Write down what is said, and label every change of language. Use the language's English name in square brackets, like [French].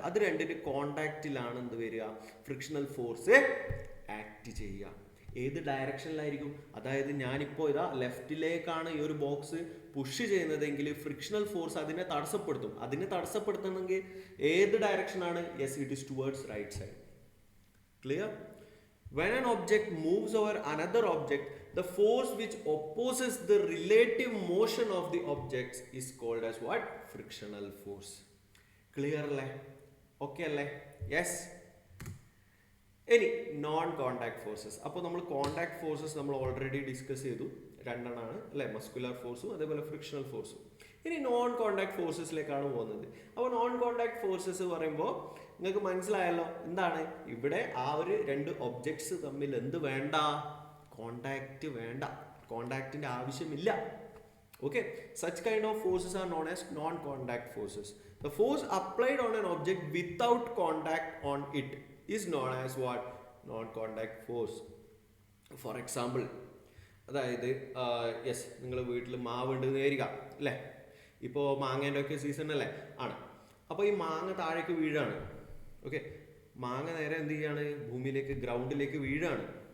[Malayalam] അത് രണ്ടിൻ്റെ കോണ്ടാക്റ്റിലാണ് എന്ത് വരിക? ഫ്രിക്ഷണൽ ഫോഴ്സ് ആക്ട് ചെയ്യുക. ഏത് ഡയറക്ഷനിലായിരിക്കും? അതായത് ഞാനിപ്പോൾ ഇതാ ലെഫ്റ്റിലേക്കാണ് ഈ ഒരു ബോക്സ് പുഷ് ചെയ്യുന്നതെങ്കിൽ ഫ്രിക്ഷണൽ ഫോഴ്സ് അതിനെ തടസ്സപ്പെടുത്തും. അതിനെ തടസ്സപ്പെടുത്തണമെങ്കിൽ ഏത് ഡയറക്ഷനാണ്? [English] Yes, it is towards right side. Clear? When an object moves over another object, the force which opposes the relative motion of the objects is called as what? Frictional force. Clear അല്ലേ? Okay അല്ലേ? Yes. [Malayalam] ഇനി non contact forces. അപ്പോൾ നമ്മൾ contact forces നമ്മൾ already discuss ചെയ്തു, രണ്ടെണ്ണമാണ് അല്ലേ? Muscular ഫോഴ്സും അതേപോലെ ഫ്രിക്ഷണൽ ഫോഴ്സും. ഇനി നോൺ കോണ്ടാക്ട് ഫോഴ്സസിലേക്കാണ് പോകുന്നത്. അപ്പോൾ നോൺ കോണ്ടാക്ട് ഫോഴ്സസ് പറയുമ്പോൾ നിങ്ങൾക്ക് മനസ്സിലായല്ലോ എന്താണ് ഇവിടെ? ആ ഒരു രണ്ട് ഒബ്ജക്ട്സ് തമ്മിൽ എന്ത് വേണ്ട? കോണ്ടാക്ട് വേണ്ട, കോണ്ടാക്റ്റിന്റെ ആവശ്യമില്ല. [English] Okay, such kind of forces are known as non-contact forces. The force applied on an object without contact on it is known as what? Non-contact force. [Malayalam] For example, അതായത് യെസ്, നിങ്ങൾ വീട്ടിൽ മാവ് ഉണ്ട് നേരിക അല്ലേ? ഇപ്പോൾ മാങ്ങേൻ്റെ ഒക്കെ സീസൺ അല്ലേ? ആണ്. അപ്പോൾ ഈ മാങ്ങ താഴേക്ക് വീഴാണ്. ഓക്കെ, മാങ്ങ നേരെ എന്ത് ചെയ്യാണ്? ഭൂമിയിലേക്ക്, ഗ്രൗണ്ടിലേക്ക് വീഴാണ്.